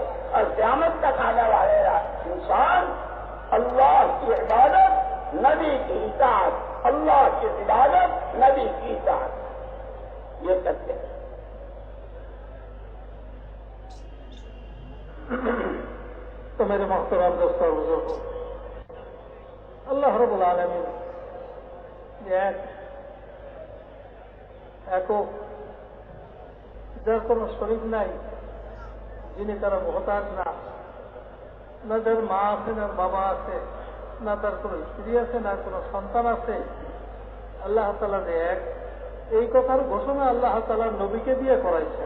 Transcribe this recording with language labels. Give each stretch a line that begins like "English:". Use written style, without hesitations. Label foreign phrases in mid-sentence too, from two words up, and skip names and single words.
Urdu: اور قیامت تک آنے والے انسان اللہ کی عبادت، نبی کی اطاعت، اللہ کی عبادت، نبی کی اطاعت یہ کرتے ہیں. تو میرے محترم دوستوں اور بزرگوں،
Arabic: اللہ رب العالمین
Bangla: একক যার কোনো শরীক নাই, যিনি তারা মহতাজ না যার মা আছে, না বাবা আছে, না তার কোনো স্ত্রী আছে, না কোনো সন্তান আছে, আল্লাহ তাআলা যে এক, এই কথার ঘোষণা আল্লাহ তাআলা নবীকে দিয়ে করাইছেন।